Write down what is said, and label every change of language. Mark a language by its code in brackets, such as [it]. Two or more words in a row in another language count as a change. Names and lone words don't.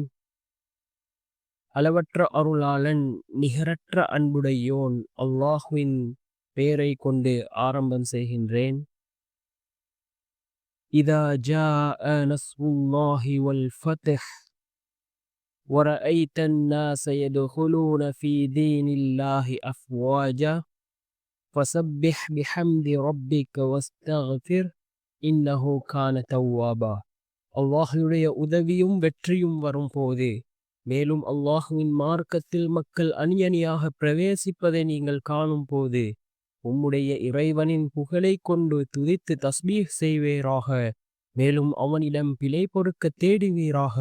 [ta] அளவற்ற அருளாளன் நிகரற்ற அன்புடையோன் அல்லாஹ்வின் பெயரை கொண்டு ஆரம்பம் செய்கின்றேன். [ar] إذا جاء نصر الله والفتح ورأيت الناس يدخلون في دين الله أفواجا فسبح بحمد ربك واستغفر إنه كان توابا. [ta] அல்லாஹ்வுடைய உதவியும் வெற்றியும் வரும் போது, மேலும் அல்லாஹுவின் மார்க்கத்தில் மக்கள் அணியணியாக பிரவேசிப்பதை நீங்கள் காணும் போது, உம்முடைய இறைவனின் புகழை கொண்டு துதித்து தஸ்பீஹ் செய்வீராக. மேலும் அவனிடம் பிழை பொறுக்க தேடுவீராக.